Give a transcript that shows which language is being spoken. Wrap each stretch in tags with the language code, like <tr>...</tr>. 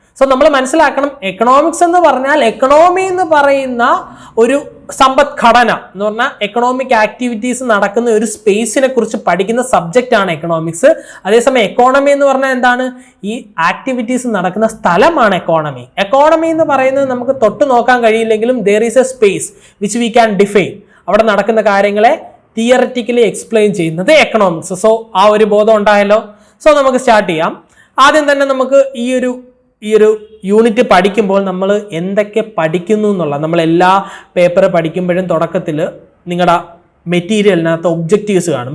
<ml>So നമ്മൾ മനസ്സിലാക്കണം, economics എന്ന് പറഞ്ഞാൽ എക്കണോമി എന്ന് പറയുന്ന ഒരു സമ്പദ്ഘടന എന്ന് പറഞ്ഞാൽ എക്കണോമിക് ആക്ടിവിറ്റീസ് നടക്കുന്ന ഒരു സ്പേസിനെ കുറിച്ച് പഠിക്കുന്ന സബ്ജക്റ്റ് ആണ് എക്കണോമിക്സ്. അതേസമയം എക്കോണമി എന്ന് പറഞ്ഞാൽ എന്താണ്? ഈ ആക്ടിവിറ്റീസ് നടക്കുന്ന സ്ഥലമാണ് എക്കോണമി. എക്കോണമി എന്ന് പറയുന്നത് നമുക്ക് തൊട്ട് നോക്കാൻ കഴിയില്ലെങ്കിലും</ml> <en>there is a space which we can define.</en> <ml>അവിടെ നടക്കുന്ന കാര്യങ്ങളെ തിയററ്റിക്കലി എക്സ്പ്ലെയിൻ ചെയ്യുന്നത് എക്കണോമിക്സ്. സോ ആ ഒരു ബോധം ഉണ്ടായല്ലോ. സോ നമുക്ക് സ്റ്റാർട്ട് ചെയ്യാം. ആദ്യം തന്നെ നമുക്ക് ഈ ഒരു യൂണിറ്റ് പഠിക്കുമ്പോൾ നമ്മൾ എന്തൊക്കെ പഠിക്കുന്നു എന്നുള്ള, നമ്മൾ എല്ലാ പേപ്പർ പഠിക്കുമ്പോഴും തുടക്കത്തിൽ നിങ്ങളുടെ മെറ്റീരിയലിനകത്ത് ഒബ്ജക്റ്റീവ്സ് കാണും.</ml>